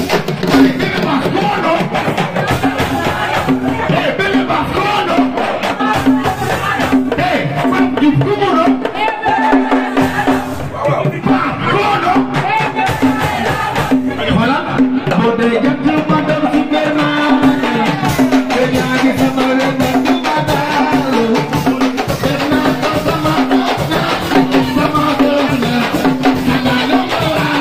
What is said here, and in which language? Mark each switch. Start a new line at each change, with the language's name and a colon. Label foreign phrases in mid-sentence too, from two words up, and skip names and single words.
English: Hey, Bébé Bass, come on, no? Hey, Bébé Bass, come on, no? Hey, Pape Diouf, come on, no? Pape, come on, no? Voilà.
Wolof: Boo dee jant ma dem si benn te yaa ngi sama réew mi du ma daal. Dem naa ko sama doom na, sama doom na.